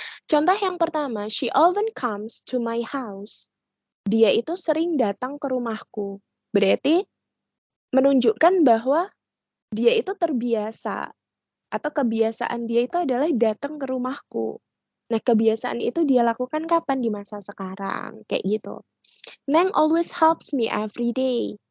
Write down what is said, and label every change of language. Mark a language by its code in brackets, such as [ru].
[id] Contoh yang pertama, [en] she often comes to my house. [id] Dia itu sering datang ke rumahku. Berarti menunjukkan bahwa dia itu terbiasa atau kebiasaan dia itu adalah datang ke rumahku. Nah, kebiasaan itu dia lakukan kapan? Di masa sekarang, kayak gitu. [en] Neng always helps me every day.